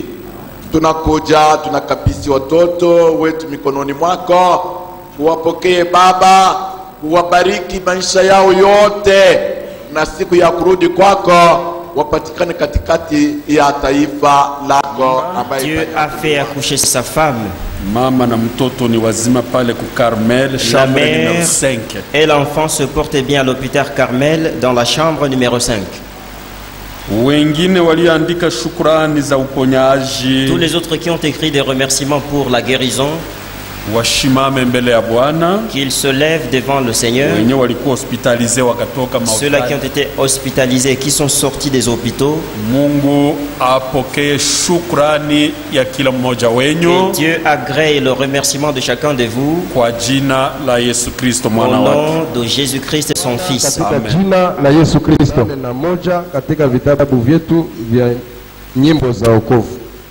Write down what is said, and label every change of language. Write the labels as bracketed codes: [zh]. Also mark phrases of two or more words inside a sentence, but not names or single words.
[sw] Tunakuja, tunakabidhi watoto wetu mikononi mwako. Uwapokee Baba, uwabariki maisha yao yote, na siku ya kurudi kwako wapatikane katikati ya taifa lako ambaye [fr] Dieu a fait accoucher sa femme. [sw] Mama na mtoto ni wazima pale ku Carmel, [fr] La chambre mère numéro 5. et l'enfant se portent bien à l'hôpital Carmel dans la chambre numéro 5. [sw] Wengine walioandika shukrani za uponyaji [fr] Tous les autres qui ont écrit des remerciements pour la guérison, [sw] washimame mbele ya Bwana. [fr] qu'ils se lèvent devant le Seigneur. [sw] Wenye walikuwa hospitalize wakatoka [fr] Ceux-là qui ont [sw] mahospitali, [fr] été hospitalisés, qui sont sortis des hôpitaux, [sw] Mungu apokee shukrani ya kila mmoja [fr] et [sw] wenyu [fr] Dieu agrée le remerciement de chacun de vous [sw] kwa jina la Yesu Kristo [fr] au [sw] mwana wake. [fr] nom de Jésus-Christ et son Fils. [sw] Katika Amen. jina la Yesu Kristo. Na moja katika vitabu vyetu vya nyimbo za wokovu.